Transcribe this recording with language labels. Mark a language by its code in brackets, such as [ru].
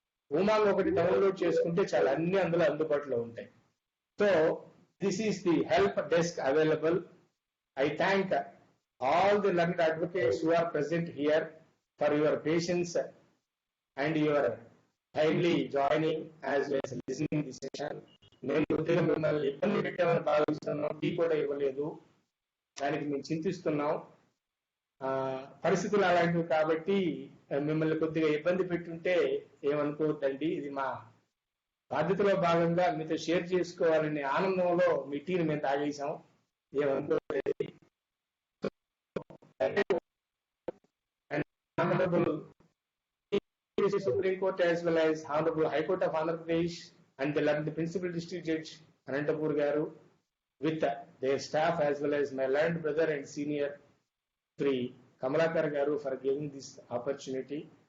[te] ఉమాంగ్ ఒకటి డౌన్లోడ్ చేసుకుంటే చాలా అన్ని అందులో అందుబాటులో ఉంటాయి. [en] So this is the help desk available. I thank all the learned advocates who are present here for your patience and your timely joining as well as listening the session. [te] నేను కొద్దిగా మిమ్మల్ని ఇబ్బంది పెట్టామని భావిస్తున్నాం, టీ కూడా ఇవ్వలేదు, దానికి మేము చింతిస్తున్నాం. పరిస్థితులు అలాంటివి కాబట్టి మిమ్మల్ని కొద్దిగా ఇబ్బంది పెట్టుంటే ఏమనుకోవద్దండి. ఇది మా బాధ్యతలో భాగంగా మీతో షేర్ చేసుకోవాలనే ఆనందంలో మీ టీని మేము తాగేసాం, ఏమనుకోలేదు. [en] Honorable Supreme Court as well as Honorable High Court of Andhra Pradesh and the Principal District Judge Anantapur Garu with their staff as well as my learned brother and senior Sri Kamalakar Garu for giving this opportunity.